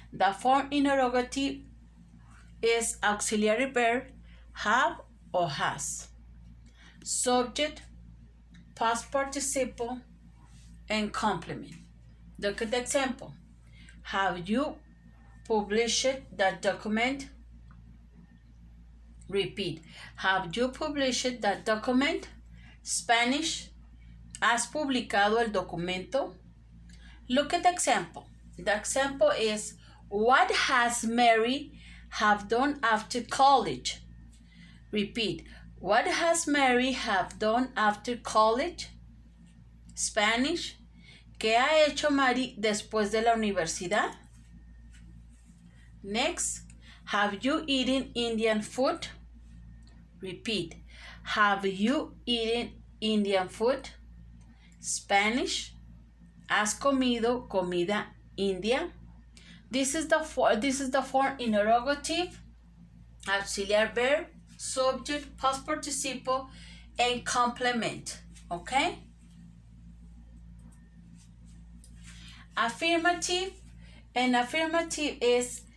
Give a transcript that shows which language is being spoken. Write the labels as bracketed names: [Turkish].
[English] The form interrogative is auxiliary verb, have or has, subject, past participle, and complement. Look at the example. Have you published the document? Repeat. Have you published the document? Spanish. [Spanish] ¿Has publicado el documento? [English] Look at the example. The example is, what has Mary have done after college? Repeat. What has Mary have done after college? Spanish. [Spanish] ¿Qué ha hecho Mary después de la universidad? [English] Next. Have you eaten Indian food? Repeat. Have you eaten Indian food? Spanish. [Spanish] ¿Has comido comida india? [English] This is the form interrogative, auxiliary verb, subject, past participle, and complement. Okay? Affirmative. An affirmative is